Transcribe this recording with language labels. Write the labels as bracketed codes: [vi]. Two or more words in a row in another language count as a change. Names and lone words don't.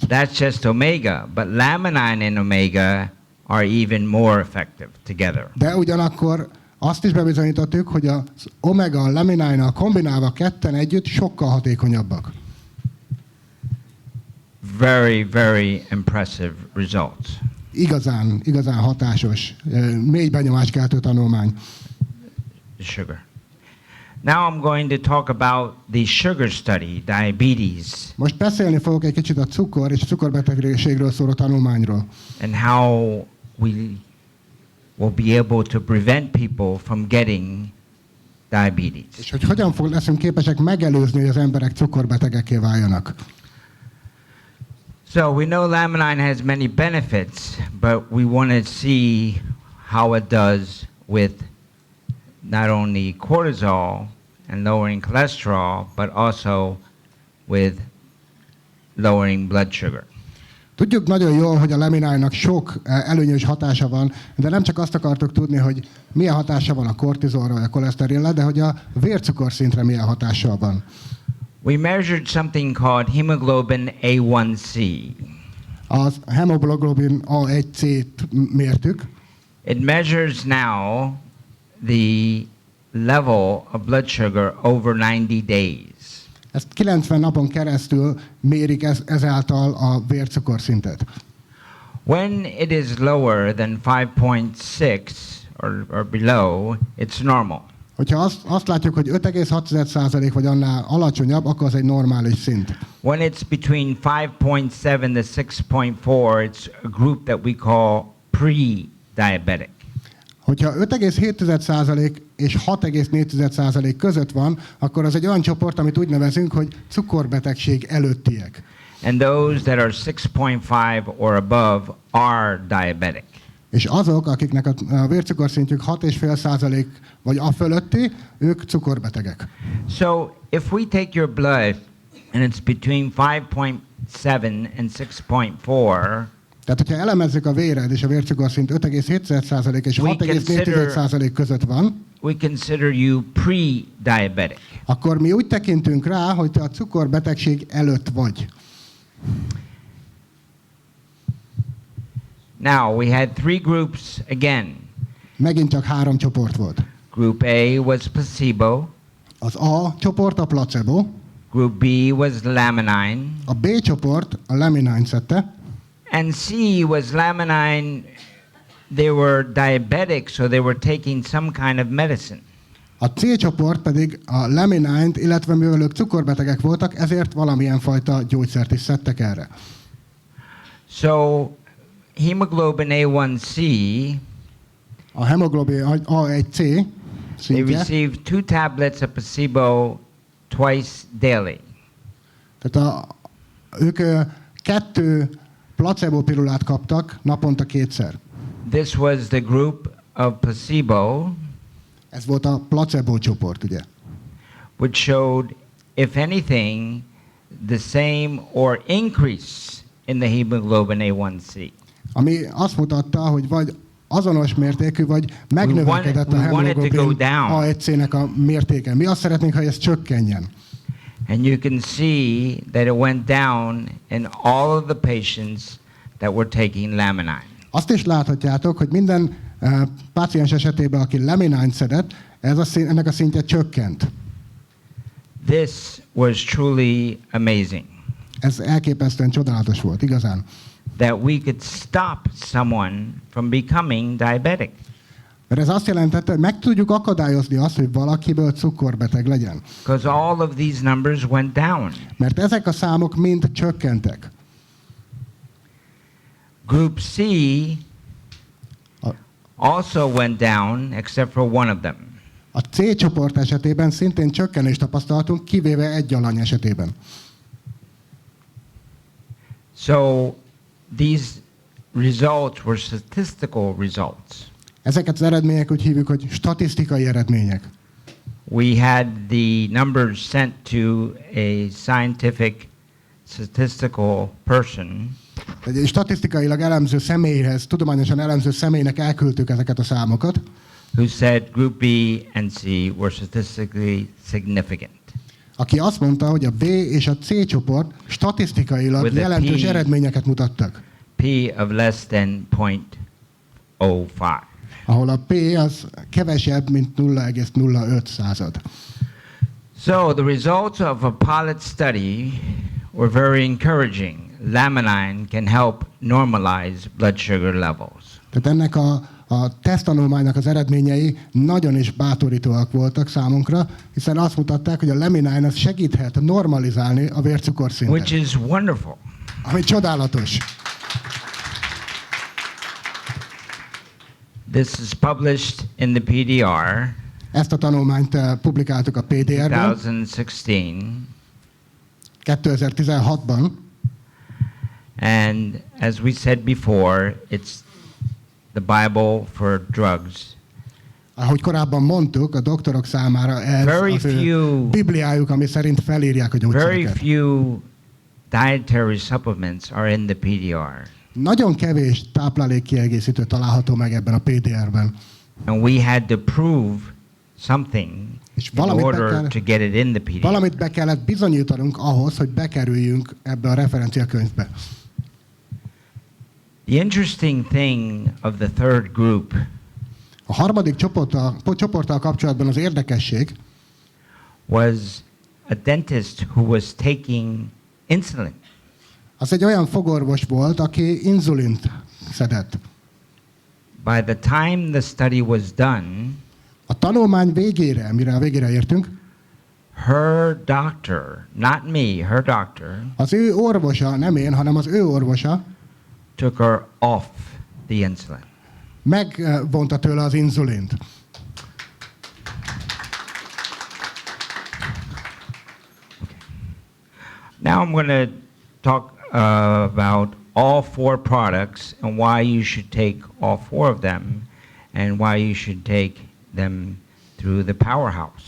[en] That's just omega, but laminin and omega are even more effective together. [hu] De ugyanakkor azt is bebizonyítottuk, hogy az omega, a lamininnal kombinálva ketten együtt sokkal hatékonyabbak. [en] Very, very impressive results. [hu] Igazán hatásos, mély benyomáskeltő tanulmány. [en] The sugar. Now I'm going to talk about the sugar study, diabetes, [hu] Most beszélni fogok egy kicsit a cukor és a cukorbetegségről szóló tanulmányról. [en] and how we will be able to prevent people from getting diabetes. [hu] És hogy hogyan leszünk képesek megelőzni, hogy az emberek cukorbetegekké váljanak. [en] So we know laminin has many benefits, but we want to see how it does with not only cortisol and lowering cholesterol, but also with lowering blood sugar. [hu] Tudjuk nagyon jól, hogy a lamininnak sok előnyös hatása van, de nem csak azt akartuk tudni, hogy milyen hatása van a kortizolra vagy a koleszterinre, de hogy a vércukorszintre milyen hatással van. [en] We measured something called hemoglobin A1C. [hu] Az hemoglobin A1C-t mértük. [en] It measures now the level of blood sugar over 90 days. [hu] Ezt 90 napon keresztül mérik ezáltal a vércukorszintet. [en] When it is lower than 5.6 or below, it's normal. [hu] Hogyha azt látjuk, hogy 5,6% vagy annál alacsonyabb, akkor az egy normális szint. [en] When it's between 5.7 to 6.4, it's a group that we call pre-diabetic. [hu] Hogyha 5,7% és 6,4% között van, akkor az egy olyan csoport, amit úgy nevezünk, hogy cukorbetegség előttiek. [en] And those that are 6.5 or above are diabetic. [hu] És azok, akiknek a vércukorszintjük 6,5% vagy a fölötti, ők cukorbetegek. [en] So if we take your blood and it's between 5.7 and 6.4, [hu] Tehát, hogyha elemezzük a véred, és a vércukorszint 5,7% és 6,4% között van, [en] we consider you pre-diabetic. [hu] akkor mi úgy tekintünk rá, hogy te a cukorbetegség előtt vagy. [en] Now, we had 3 groups again. [hu] Megint csak 3 csoport volt. [en] Group A was placebo, [hu] Az A csoport a placebo, [en] Group B was laminin, [hu] a B csoport a laminin szedte, [en] and C was laminin. They were diabetic, so they were taking some kind of medicine. [hu] a C csoport pedig a laminint, illetve mivel ők cukorbetegek voltak, ezért valamilyen fajta gyógyszert is szedtek erre. [en] So, hemoglobin A1C, [hu] A hemoglobin A1C [en] they [hu] szintje, [en] received 2 tablets of placebo twice daily. [hu] tehát ők 2 placebo pirulát kaptak naponta 2-szer. [en] This was the group of placebo, [hu] Ez volt a placebo csoport, ugye? [en] which showed, if anything, the same or increase in the hemoglobin A1C. [hu] Ami azt mutatta, hogy vagy azonos mértékű, vagy megnövekedett a [en] we wanted to go [hu] hemoglobin [en] down. [hu] A1C-nek a mértéke. Mi azt szeretnénk, hogy ez csökkenjen. [en] And you can see that it went down in all of the patients that were taking laminin. [hu] Azt is láthatjátok, hogy minden páciens esetében, aki laminint szedett, ennek a szintje csökkent. [en] This was truly amazing, [hu] Ez elképesztően csodálatos volt, igazán. [en] that we could stop someone from becoming diabetic. [hu] Mert ez azt jelentette, hogy meg tudjuk akadályozni azt, hogy valakiből cukorbeteg legyen. [en] Because all of these numbers went down. [hu] Mert ezek a számok mind csökkentek. [en] Group C also went down, except for one of them. [hu] A C csoport esetében szintén csökkenést tapasztaltunk, kivéve egy alany esetében. [en] So these results were statistical results. [hu] Ezeket az eredmények úgy hívjuk, hogy statisztikai eredmények. [en] We had the numbers sent to a scientific statistical person [hu] Egy statisztikailag elemző személyhez, tudományosan elemző személynek elküldtük ezeket a számokat, [en] who said Group B and C were statistically significant. [hu] aki azt mondta, hogy a B és a C csoport statisztikailag [en] With a [hu] jelentős [en] P. [hu] eredményeket mutattak. [en] P of less than 0.05. [hu] Ahol a P az kevesebb, mint 0,05. [en] So the results of a pilot study were very encouraging. Laminine can help normalize blood sugar levels. [hu] Tehát ennek a teszttanulmánynak az eredményei nagyon is bátorítóak voltak számunkra, hiszen azt mutatták, hogy a laminine az segíthet normalizálni a vércukorszintet. [en] Which is wonderful. [hu] Ami csodálatos. [en] This is published in the PDR [hu] Ezt a tanulmányt publikáltuk a PDR-ben 2016-ban, [en] and as we said before, it's the Bible for drugs. [hu] ahogy korábban mondtuk, a doktorok számára ez [en] Very [hu] az ő [en] few- [hu] bibliájuk, ami szerint felírják a [en] Very [hu] gyógyszereket. [en] few dietary supplements are in the PDR. [hu] Nagyon kevés táplálékkiegészítő található meg ebben a PDR-ben. [en] And we had to prove something [hu] És [en] in order to get it in the PDR. [hu] valamit be kellett bizonyítanunk ahhoz, hogy bekerüljünk ebbe a referenciakönyvbe. [en] The interesting thing of the third group [hu] A harmadik csoporttal kapcsolatban az érdekesség, [en] was a dentist who was taking insulin. [hu] az egy olyan fogorvos volt, aki inzulint szedett. [en] By the time the study was done, [hu] A tanulmány végére, mire a végére értünk, [en] her doctor, not me, her doctor, [hu] az ő orvosa, nem én, hanem az ő orvosa [en] took her off the insulin. [hu] megvonta tőle az inzulint. [en] Now I'm going to talk about all four products and why you should take all four of them and why you should take them through the powerhouse.